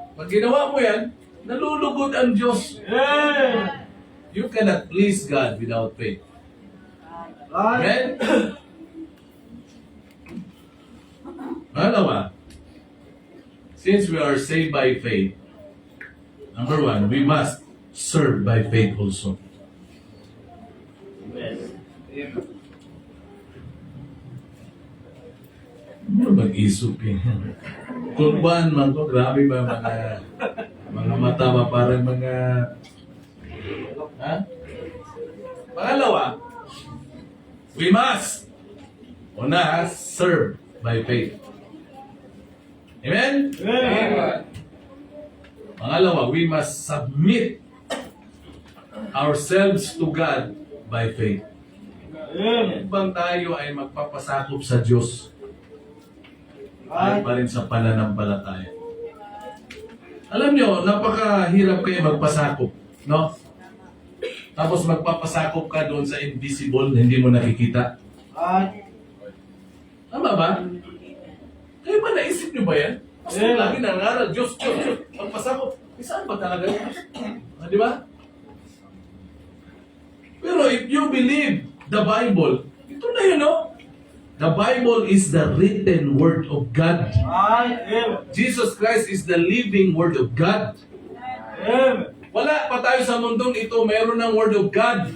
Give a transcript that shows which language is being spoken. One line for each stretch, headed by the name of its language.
Filipino: Pag ginawa mo yan, nalulugod ang Diyos.
English: Amen. You cannot please God without faith. Right. Amen?
Filipino: Pangalawa,
English: since we are saved by faith, number one, we must serve by faith also. Amen.
Filipino: Ano mag-isip eh? Kulban man ko, grabe ba mga mata ba parang mga... Ha? Pangalawa,
English: we must
Filipino: una,
English: serve by faith. Amen? Amen.
Filipino: Pangalawa,
English: we must submit ourselves to God by faith. Amen.
Filipino: Bang tayo ay magpapasakop sa Diyos ay
English: Right.
Filipino: pa rin sa pananampalataya. Alam nyo, napakahirap kayo magpasakop, no? Tapos magpapasakop ka doon sa invisible, hindi mo nakikita.
English: Right.
Filipino: Tama ba? Kayo ba naisip nyo ba yan? Kasi
English: Yeah.
Filipino: lagi nangaral, Diyos, magpasakop. Saan ba talaga yun? Di ba? Pero
English: if you believe the Bible,
Filipino: ito na yun, no?
English: The Bible is the written word of God. Right. Amen. Jesus Christ is the living word of God. Amen.
Filipino: Wala pa tayo sa mundong ito, mayroon ng
English: word of God.